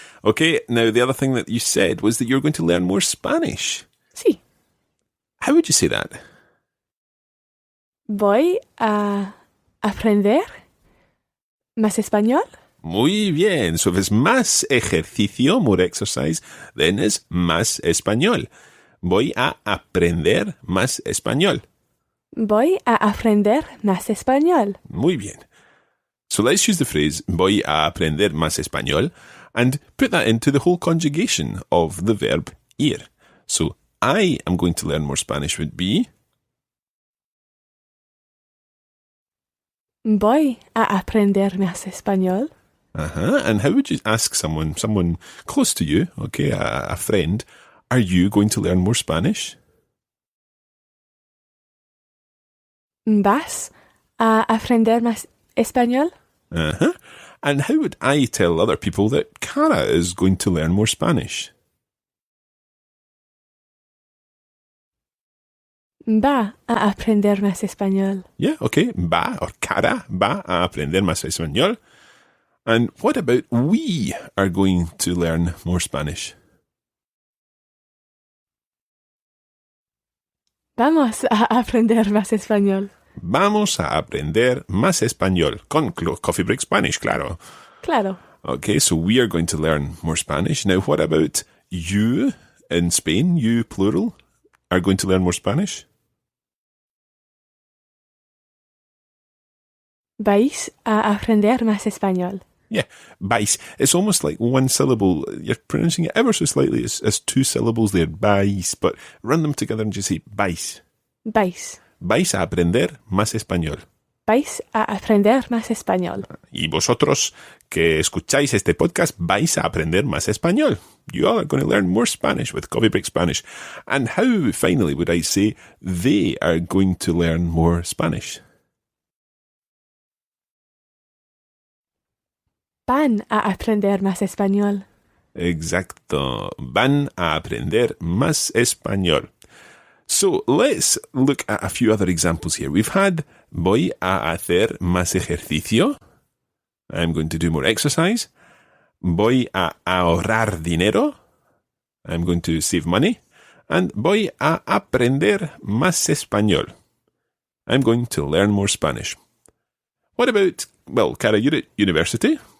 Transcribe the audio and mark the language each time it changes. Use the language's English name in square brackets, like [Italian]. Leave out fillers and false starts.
[English] Okay, now the other thing that you said was that you're going to learn more Spanish. [Spanish] Sí. [English] How would you say that? [Spanish] Voy a aprender más español. Muy bien. [English] So if it's [Spanish] más ejercicio, [English] more exercise, then it's [Spanish] más español. Voy a aprender más español. Voy a aprender más español. Muy bien. [English] So let's use the phrase [Spanish] voy a aprender más español [English] and put that into the whole conjugation of the verb ir. So I am going to learn more Spanish would be [Spanish] Voy a aprender más español. [English] And how would you ask someone close to you, okay, a friend, are you going to learn more Spanish? [Spanish] ¿Vas a aprender más español? [English] And how would I tell other people that Cara is going to learn more Spanish? [Spanish] Va a aprender más español. [English] Yeah, okay. [Spanish] Va or Cara, va a aprender más español. [English] And what about we are going to learn more Spanish? [Spanish] Vamos a aprender más español. Vamos a aprender más español. Con Coffee Break Spanish, claro. Claro. [English] Okay, so we are going to learn more Spanish. Now, what about you in Spain, you plural, are going to learn more Spanish? [Spanish] Vais a aprender más español. Yeah, vais. [English] It's almost like one syllable. You're pronouncing it ever so slightly as two syllables there, vais. But run them together and just say vais. [Spanish] Vais. Vais a aprender más español. Vais a aprender más español. Y vosotros que escucháis este podcast vais a aprender más español. [English] You all are going to learn more Spanish with Coffee Break Spanish. And how, finally, would I say they are going to learn more Spanish? [Spanish] Van a aprender más español. Exacto. Van a aprender más español. [English] So let's look at a few other examples here. We've had [Spanish] voy a hacer más ejercicio. [English] I'm going to do more exercise. [Spanish] Voy a ahorrar dinero. [English] I'm going to save money. And [Spanish] voy a aprender más español. [English] I'm going to learn more Spanish. What about well, Cara, you're at university.